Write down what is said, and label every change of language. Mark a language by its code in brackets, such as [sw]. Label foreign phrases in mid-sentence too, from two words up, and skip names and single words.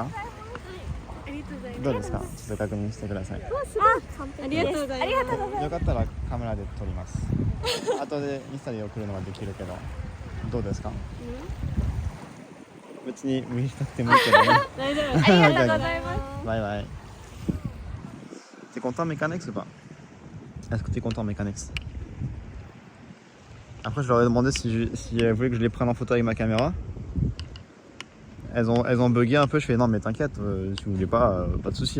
[ja] ありがとうございます。どうですか？ちょっと確認してください。ありがとうございます。ありがとうございます。よかったらカメラで撮ります。後でインスタで送るのはできるけど、どうですか？別に見したくてもいいけどね。大丈夫です。ありがとうございます。 [en] Bye bye. [fr] T'es content Mécanex ou pas? Est-ce que t'es content Mécanex? Après je leur ai demandé si elles voulaient que je les prenne en photo avec ma caméra. Elles ont bugué un peu, je fais non mais t'inquiète, si vous voulez pas de soucis.